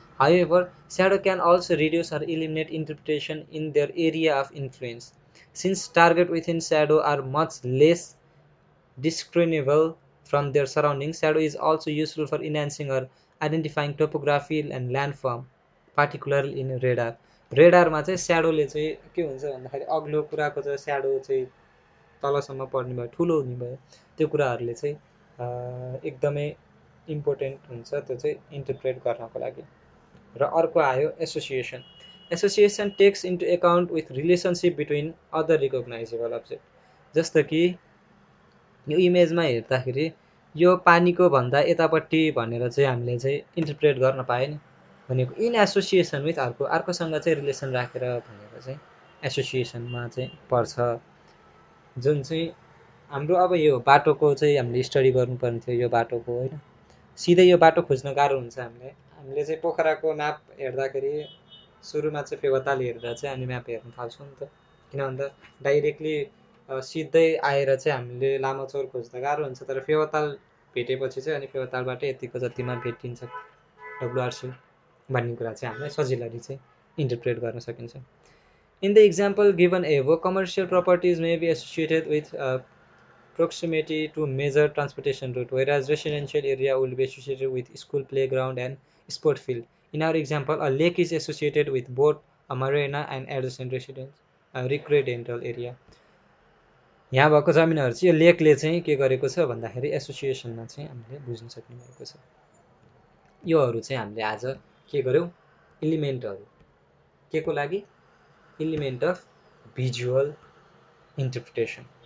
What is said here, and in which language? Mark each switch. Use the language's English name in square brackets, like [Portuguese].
[English] However, shadow can also reduce or eliminate interpretation in their area of influence. Since target within shadow are much less discernible from their surroundings, shadow is also useful for enhancing or identifying topography and landform, particularly in radar. [Nepali] रेडारमा चाहिँ स्याडोले चाहिँ के हुन्छ भन्दाखेरि अग्लो कुराको चाहिँ shadow चाहिँ तलसम्म पर्ने भयो, ठुलो हुने भयो, त्यो कुराहरूले चाहिँ एकदमै इम्पोर्टेन्ट हुन्छ त्यो चाहिँ इन्टरप्रेट गर्नको लागि। र अर्को आयो association. [English] Association takes into account with relationship between other recognizable object. [Nepali] जस्तो कि यो इमेजमा हेर्दाखेरि यो पानीको भन्दा यतापट्टि भनेर चाहिँ हामीले चाहिँ इन्टरप्रेट गर्न पाएँ नि, भनेको [English] in association with [Nepali] अर्कोसँग चाहिँ रिलेसन राखेर भनेको चाहिँ एसोसिएसनमा चाहिँ पर्छ। जुन चाहिँ हाम्रो अब यो बाटोको चाहिँ हामीले स्टडी गर्नुपर्ने थियो, यो बाटोको होइन, सिधै यो बाटो खोज्न गाह्रो हुन्छ हामीले चाहिँ पोखराको म्याप हेर्दाखेरि सुरुमा चाहिँ फेवाताल हेरेर चाहिँ हामी म्याप हेर्न थाल्छौँ नि त, किन भन्दा डाइरेक्टली सिधै आएर चाहिँ हामीले लामाचौर खोज्दा गाह्रो हुन्छ, तर फेवाताल भेटेपछि चाहिँ अनि फेवातालबाट यतिको जतिमा भेटिन्छ डब्लुआरसी भन्ने कुरा चाहिँ हामीलाई सजिलरी चाहिँ इन्टरप्रेट गर्न सकिन्छ। [English] In the example given above, commercial properties may be associated with proximity to major transportation route, whereas residential area will be associated with school playground and sport field. In our example, a lake is associated with both a marina and adjacent residence recreational area. [Nepali] यहाँ भएको जमिनहरू चाहिँ यो लेकले चाहिँ के गरेको छ भन्दाखेरि एसोसिएसनमा चाहिँ हामीले बुझ्न सक्ने भएको छ। योहरू चाहिँ हामीले आज के गर्यौं, इलिमेन्टहरू के को लागि, इलिमेन्ट अफ भिजुअल इन्टरप्रिटेसन।